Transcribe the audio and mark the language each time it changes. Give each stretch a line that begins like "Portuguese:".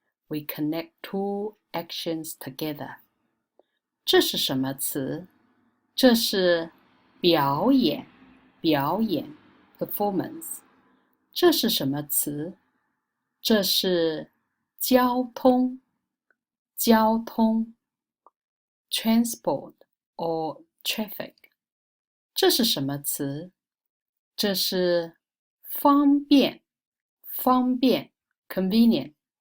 English: We connect two actions together.
Chinese: 这是什么词？这是表演，表演 performance。这是什么词？这是交通，交通 transport or traffic。这是什么词？这是方便，方便 convenient。